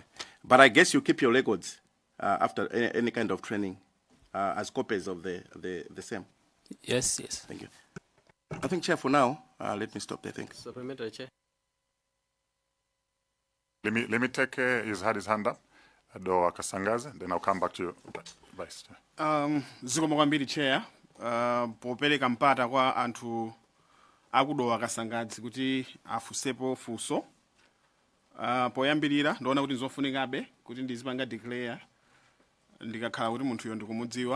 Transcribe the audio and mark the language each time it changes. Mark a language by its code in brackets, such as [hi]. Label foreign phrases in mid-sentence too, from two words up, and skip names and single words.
[en] But I guess you keep your records after any kind of training as copies of the same? Yes, yes. Thank you. I think, Chair, for now, let me stop there. Thanks. Supplementary, Chair. Let me take his hand up. Do Kasangaze, then I'll come back to you, Vice Chair. [ny] Zikomo kwambiri Chair, popereka mpata kwa anthu akudowa Kasangazi kuti afusepo fuso. Poyambirira ndaona kuti nzofunikabe kuti ndizipanga declare ndikakhala kuti munthu yo ndikumudziwa.